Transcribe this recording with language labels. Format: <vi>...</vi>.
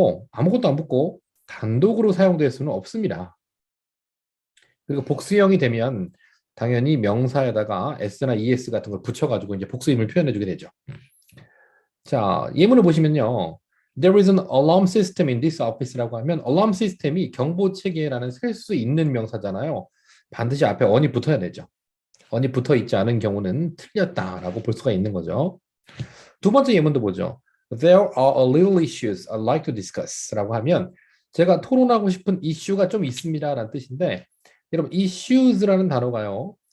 <ko>아무것도 안 붙고 단독으로 사용될 수는 없습니다. 그리고 복수형이 되면 당연히 명사에다가 s나 es 같은 걸 붙여가지고 이제 복수임을 표현해주게 되죠. 자, 예문을 보시면요.</ko> <en>There is an alarm system in this office라고 하면 alarm system이</en> <ko>경보 체계라는 셀 수 있는 명사잖아요. 반드시 앞에 on이 붙어야 되죠. on이 붙어 있지 않은 경우는 틀렸다라고 볼 수가 있는 거죠. 두 번째 예문도 보죠.</ko> <en>There are a little issues I'd like to discuss</en> <ko>라고 하면 제가 토론하고 싶은 이슈가 좀 있습니다라는 뜻인데 여러분 issues라는 단어가요.</ko>